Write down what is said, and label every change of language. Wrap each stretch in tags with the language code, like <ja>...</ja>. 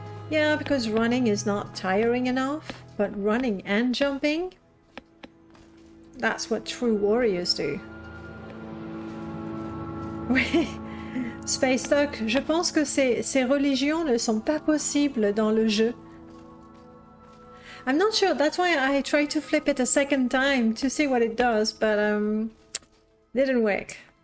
<en>Yeah, because running is not tiring enough, but running and jumping, that's what true warriors do.</en> <fr>Space Duck, je pense que ces religions ne sont pas possibles dans le jeu.</fr> <en>I'm not sure, that's why I tried to flip it a second time to see what it does, but didn't work.</en>